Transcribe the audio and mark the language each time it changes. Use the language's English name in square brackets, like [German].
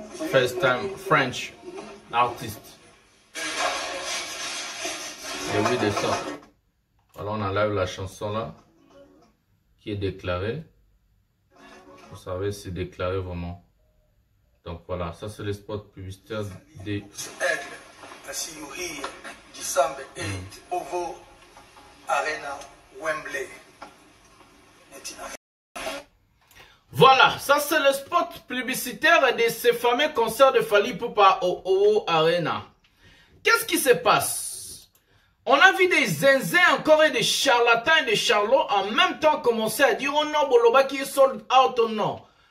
[English] First time French artist. [French] Et oui, de ça. Voilà, on enlève la chanson là qui est déclarée. Vous savez, c'est déclaré vraiment. Donc voilà, ça c'est le spot publicitaire des... [English] I see you here, December 8, OVO Arena, Wembley. [French] Voilà, ça c'est le spot publicitaire de ce fameux concert de Fally Poupa au OVO Arena. Qu'est-ce qui se passe? On a vu des zinzins encore et des charlatans et des charlots en même temps commencer à dire oh non, Boloba qui est sold out, oh non.